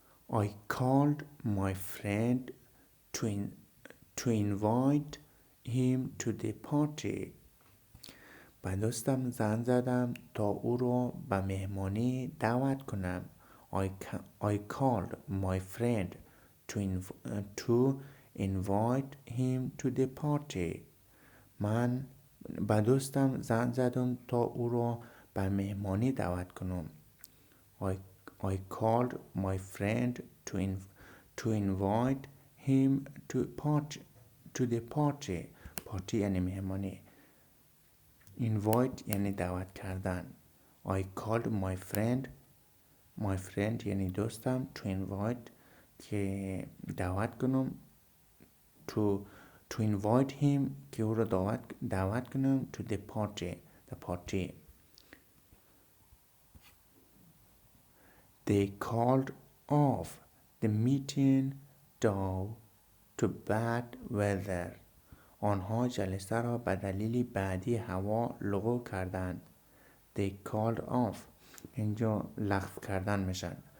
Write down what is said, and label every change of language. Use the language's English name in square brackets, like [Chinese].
[English] I called my friend to invite him to the party. [Persian] به دوستم زنگ زدم تا او را به مهمانی دعوت کنم. [English] I called my friend to invite him to the party. [Persian] من به دوستم زنگ زدم تا او را به مهمانی دعوت کنم. [English] I called my friend to invite him to the party. [Persian] party یعنی مهمانی. invite یعنی دعوت کردن. [English] I called my friend [Persian] یعنی دوستم [English] to invite [Persian] که دعوت کنم [English] to invite him [Persian] که او را دعوت کنم [English] to the party. They called off the meeting due to bad weather. [Persian] آنها جلسه را به دلیل بدی هوا لغو کردند. [English] They called off [Persian] اینجا لغو کردن میشن.